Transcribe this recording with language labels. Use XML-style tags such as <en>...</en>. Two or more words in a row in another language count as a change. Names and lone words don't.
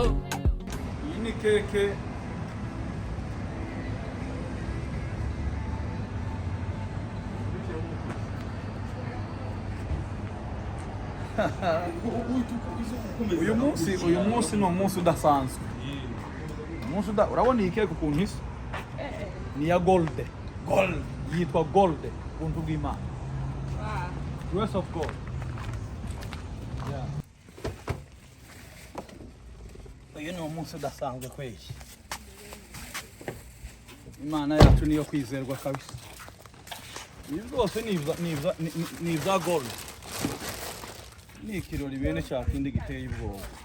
<rw>Hii ni keke. uyu munsi ni umunsi udasanzwe. Urabona iyi keke ukuntu isa? Ni ya Gold. Yitwa Gold buntu bw'Imana.</rw> <en>Grace of God.</en> <rw>Uyu ni umunsi udasanzwe kweli. Imana yacu niyo kwizerwa kabisa. Ibi byose ni za Gold. Ni ikirori bene cya kindi giteye ubwoba.</rw>